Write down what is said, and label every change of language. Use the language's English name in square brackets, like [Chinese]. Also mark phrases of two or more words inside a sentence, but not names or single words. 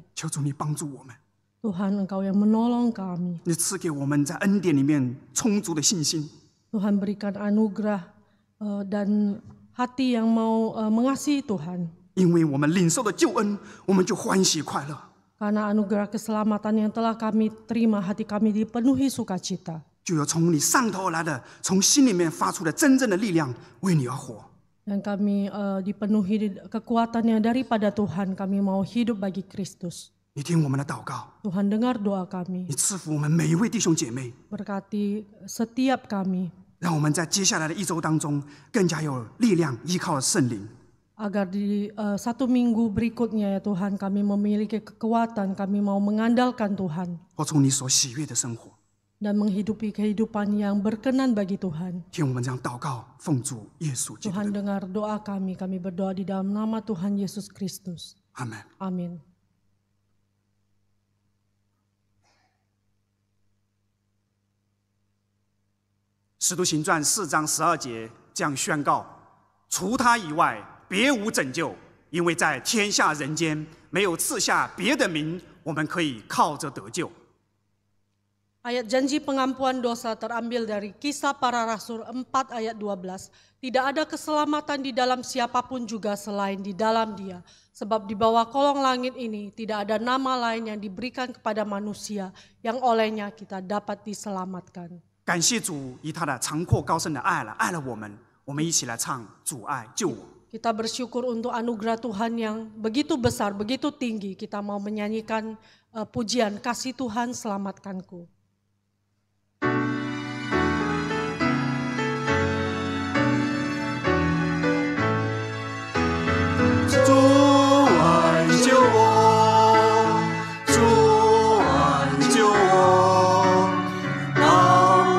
[Chinese] 求主你帮助我们， [Indonesian] Tuhan Engkau yang menolong kami. [Chinese] 你赐给我们在恩典里面充足的信心， [Indonesian] Tuhan berikan anugerah dan hati yang mau mengasihi Tuhan. [Chinese] 因为我们领受的救恩，我们就欢喜快乐。 [Indonesian] Karena anugerah keselamatan yang telah kami terima, hati kami dipenuhi sukacita. [Chinese] 就有从你上头而来的，从心里面发出的真正的力量，为你而活。 [Indonesian] Dan kami dipenuhi kekuatan yang daripada Tuhan, kami mau hidup bagi Kristus. [Chinese] 你听我们的祷告， [Indonesian] Tuhan dengar doa kami, [Chinese] 你赐福我们每一位弟兄姐妹， [Indonesian] berkati setiap kami, [Chinese] 让我们在接下来的一周当中更加有力量，依靠圣灵。 [Indonesian] agar di 1 minggu berikutnya ya Tuhan, kami memiliki kekuatan, kami mau mengandalkan Tuhan [Chinese] 活出你所喜悦的生活。 [Indonesian] dan menghidupi kehidupan yang berkenan bagi Tuhan. [Chinese] 听我们这样祷告，奉主耶稣基督 Tuhan 的名， [Indonesian] dengar doa kami, kami berdoa di dalam nama Tuhan Yesus Kristus. [Chinese] 阿门。 [Indonesian] Amin. [Chinese] 使徒行传4章12节这样宣告：除他以外，别无拯救，因为在天下人间没有赐下别的名，我们可以靠着得救。 [Indonesian] Ayat janji pengampuan dosa terambil dari Kisah Para Rasul 4 ayat 12. Tidak ada keselamatan di dalam siapapun juga selain di dalam Dia. Sebab di bawah kolong langit ini tidak ada nama lain yang diberikan kepada manusia yang olehnya kita dapat diselamatkan. [Chinese] 感谢主以他的长阔高深的爱了我们，我们一起来唱主爱救我。 [Indonesian] Kita bersyukur untuk anugerah Tuhan yang begitu besar, begitu tinggi. Kita mau menyanyikan pujian kasih Tuhan selamatkanku. [Chinese] 主爱救我，主爱救我，当